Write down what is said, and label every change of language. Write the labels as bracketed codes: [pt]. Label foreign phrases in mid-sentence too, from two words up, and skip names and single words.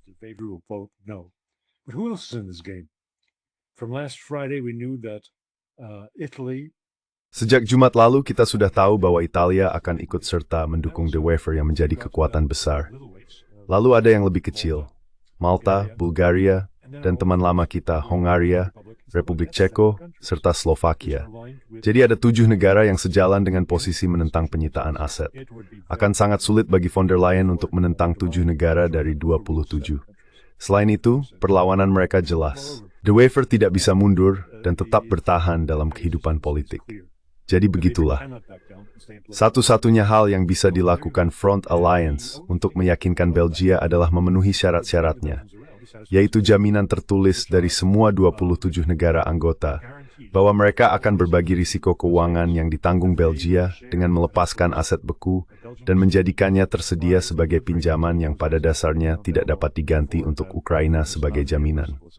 [id] Sejak Jumat lalu, kita sudah tahu bahwa Italia akan ikut serta mendukung De Wever yang menjadi kekuatan besar. Lalu ada yang lebih kecil, Malta, Bulgaria, dan teman lama kita, Hongaria, Republik Ceko, serta Slovakia. Jadi ada 7 negara yang sejalan dengan posisi menentang penyitaan aset. Akan sangat sulit bagi von der Leyen untuk menentang 7 negara dari 27. Selain itu, perlawanan mereka jelas. De Wever tidak bisa mundur dan tetap bertahan dalam kehidupan politik. Jadi begitulah. Satu-satunya hal yang bisa dilakukan Front Alliance untuk meyakinkan Belgia adalah memenuhi syarat-syaratnya, yaitu jaminan tertulis dari semua 27 negara anggota bahwa mereka akan berbagi risiko keuangan yang ditanggung Belgia dengan melepaskan aset beku dan menjadikannya tersedia sebagai pinjaman yang pada dasarnya tidak dapat diganti untuk Ukraina sebagai jaminan.